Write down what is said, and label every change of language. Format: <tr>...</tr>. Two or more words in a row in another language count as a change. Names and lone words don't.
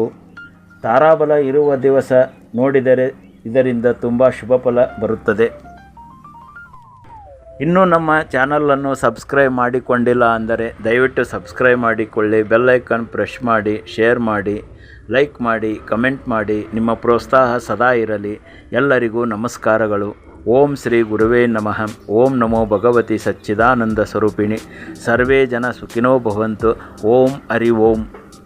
<kn>ತಾರಾಬಲ ಇರುವ ದಿವಸ ನೋಡಿದರೆ ಇದರಿಂದ ತುಂಬ ಶುಭ ಫಲ ಬರುತ್ತದೆ. ಇನ್ನೂ ನಮ್ಮ ಚಾನಲನ್ನು ಸಬ್ಸ್ಕ್ರೈಬ್ ಮಾಡಿಕೊಂಡಿಲ್ಲ ಅಂದರೆ ದಯವಿಟ್ಟು ಸಬ್ಸ್ಕ್ರೈಬ್ ಮಾಡಿಕೊಳ್ಳಿ. ಬೆಲ್ಲೈಕನ್ ಪ್ರೆಸ್ ಮಾಡಿ, ಶೇರ್ ಮಾಡಿ, ಲೈಕ್ ಮಾಡಿ, ಕಮೆಂಟ್ ಮಾಡಿ. ನಿಮ್ಮ ಪ್ರೋತ್ಸಾಹ ಸದಾ ಇರಲಿ. ಎಲ್ಲರಿಗೂ ನಮಸ್ಕಾರಗಳು.</kn> <sa>ಓಂ ಶ್ರೀ ಗುರುವೇ ನಮಃ. ಓಂ ನಮೋ ಭಗವತಿ ಸಚ್ಚಿದಾನಂದ ಸ್ವರೂಪಿಣಿ. ಸರ್ವೇ ಜನ ಸುಖಿನೋ ಭವಂತು. ಓಂ ಹರಿ ಓಂ.</sa>